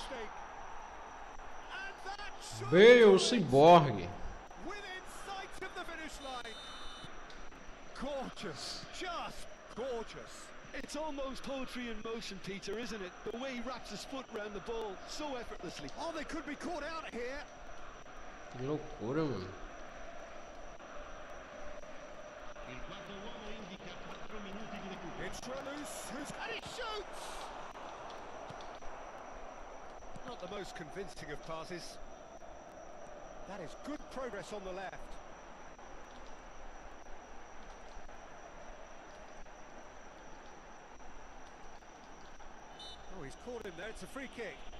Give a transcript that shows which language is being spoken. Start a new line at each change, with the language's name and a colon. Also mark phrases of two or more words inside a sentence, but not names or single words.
English: mistake. And that should Bale, do it. ciborgue. Within sight of the finish line. Gorgeous. Just gorgeous. It's almost poetry in motion, Peter, isn't it? The way he wraps his foot round the ball so effortlessly. Oh, they could be caught out here.
Portuguese: Que loucura, mano.
Italian: Il quarto uomo indica 4 minuti di recupero.
English: It's Remus, and he shoots! Not the most convincing of passes. That is good progress on the left. Oh, he's caught him there. It's a free kick.